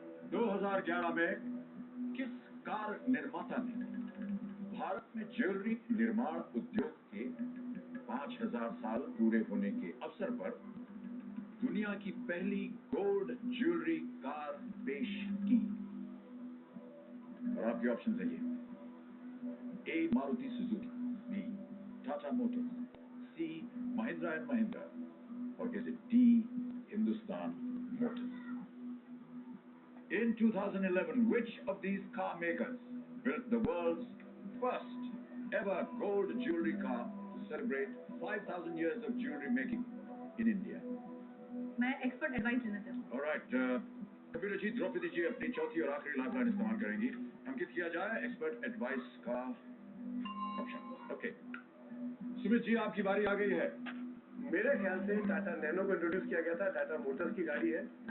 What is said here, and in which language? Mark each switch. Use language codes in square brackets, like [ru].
[hi] 2011 में किस कार निर्माता ने भारत में ज्वेलरी निर्माण उद्योग के 5,000 साल पूरे होने के अवसर पर दुनिया की पहली गोल्ड ज्वेलरी कार पेश की? और आपके ऑप्शन है ये: ए Maruti Suzuki, B Tata Motors, C Mahindra and Mahindra, और is it D Hindustan Motors? [en] In 2011, which of these car makers built the world's first ever gold jewelry car to celebrate 5,000 years of jewelry making in India? [hi] मैं expert advice लेना चाहूँगी। All right, computer जी, द्रौपदी जी अपनी चौथी और आखिरी lifeline इस्तेमाल करेंगी। अंकित किया जाए एक्सपर्ट एडवाइस का ऑप्शन। ओके, सुमित जी आपकी बारी आ गई है। मेरे ख्याल से टाटा नैनो को इंट्रोड्यूस किया गया था, टाटा मोटर्स की गाड़ी है।